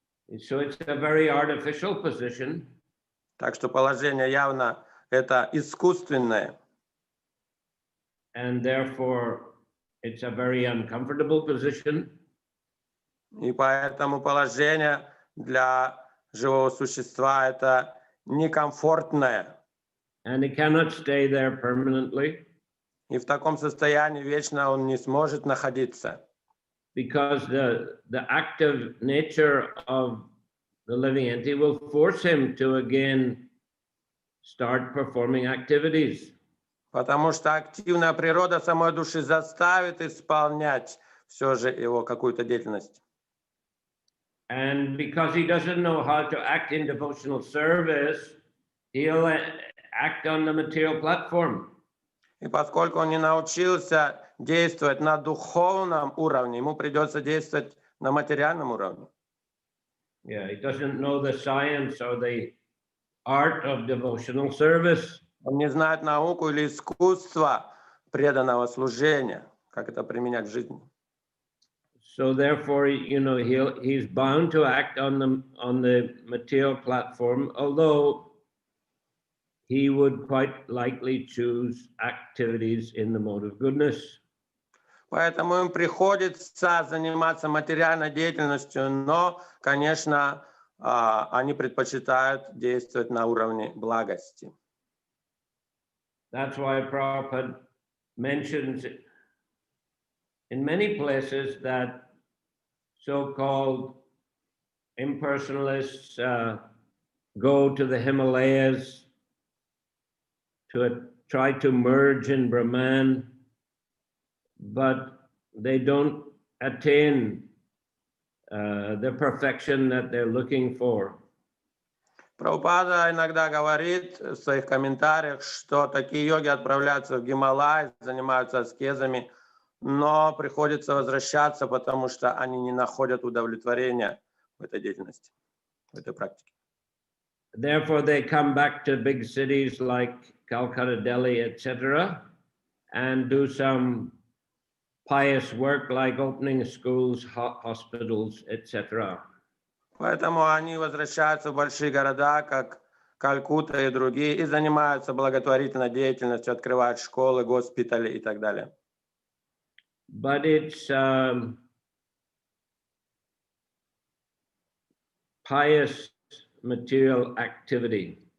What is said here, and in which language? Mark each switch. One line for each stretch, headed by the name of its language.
English: So it's a very artificial position.
Russian: Так что положение явно это искусственное.
English: And therefore, it's a very uncomfortable position.
Russian: И поэтому положение для живого существа это некомфортное.
English: And he cannot stay there permanently
Russian: И в таком состоянии вечно он не сможет находиться.
English: because the active nature of the living entity will force him to again start performing activities.
Russian: Потому что активная природа самой души заставит исполнять все же его какую-то деятельность.
English: And because he doesn't know how to act in devotional service, he'll act on the material platform.
Russian: И поскольку он не научился действовать на духовном уровне, ему придется действовать на материальном уровне.
English: Yeah, he doesn't know the science or the art of devotional service.
Russian: Он не знает науку или искусство преданного служения, как это применять в жизни.
English: So therefore, you know, he's bound to act on the material platform, although he would quite likely choose activities in the mode of goodness.
Russian: Поэтому им приходится заниматься материальной деятельностью, но, конечно, они предпочитают действовать на уровне благости.
English: That's why Prabhupada mentions in many places that so-called impersonalists go to the Himalayas to try to merge in Brahman, but they don't attain the perfection that they're looking for.
Russian: Прабхупада иногда говорит в своих комментариях, что такие йоги отправляются в Гималай, занимаются аскезами, но приходится возвращаться, потому что они не находят удовлетворения в этой деятельности, в этой практике.
English: Therefore, they come back to big cities like Calcutta, Delhi, etc., and do some pious work like opening schools, hospitals, etc.
Russian: Поэтому они возвращаются в большие города, как Калькутта и другие, и занимаются благотворительной деятельностью, открывают школы, госпитали и так далее.
English: But it's pious material activity.